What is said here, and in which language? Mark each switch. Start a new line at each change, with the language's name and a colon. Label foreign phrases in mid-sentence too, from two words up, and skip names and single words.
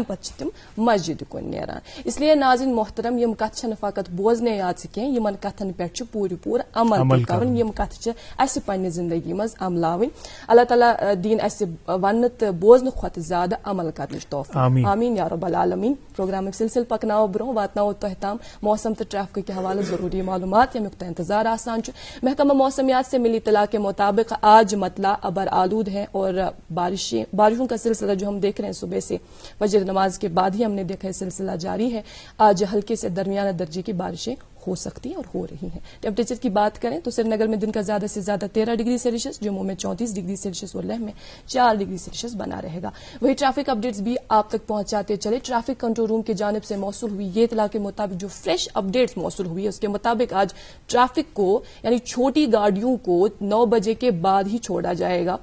Kashmiri: پتہٕ چھِ تِم مسجدِ کُن نیران اسلیے ناظرین محترم یِم کتھٕ چھنہٕ فقط بوزنے یاژٕ کینٛہہ یِمن کتھن پٮ۪ٹھ چھُ پوٗرٕ عمل تہِ کرُن یِم کتھٕ چھِ اسہِ پننہِ زندگی منٛز عملاوٕنۍ اللہ تعالیٰ دِیِن اسہِ وننہٕ تہٕ بوزنہٕ کھۄتہٕ زیادٕ عمل کرنٕچ توفیٖق آمیٖن
Arabic: یا رب العالمیٖن
Kashmiri: پروگرامُک سلسلہٕ پکناوو برونٛہہ واتناوو تۄہہِ تام موسم تہٕ ٹریفکٕکۍ حوالہٕ ضروٗری معلوٗمات ییٚمیُک تۄہہِ انتظار آسان چھُ
Urdu: محکمہ موسمیات سے ملی اطلاع کے مطابق آج مطلع ابر آلود ہے اور بارشوں کا سلسلہ جو ہم دیکھ رہے ہیں صبح سے فجر نماز کے بعد ہی ہم نے دیکھا ہے سلسلہ جاری ہے آج ہلکے سے درمیانہ درجے کی بارشیں ہو سکتی ہیں اور ہو رہی ہیں. ٹیمپریچر کی بات کریں تو سری نگر میں دن کا زیادہ سے زیادہ 13
English: degree Celsius,
Urdu: جموں میں 34
English: degree Celsius
Urdu: اور لیہ میں 4
English: degree Celsius
Urdu: بنا رہے گا. وہی
English: traffic updates
Urdu: بھی آپ تک پہنچاتے چلے.
English: traffic control room
Urdu: کی جانب سے موصول ہوئی یہ اطلاع کے مطابق جو
English: fresh updates
Urdu: موصول ہوئی ہے اس کے مطابق آج ٹریفک کو یعنی چھوٹی گاڑیوں کو 9 بجے کے بعد ہی چھوڑا جائے گا.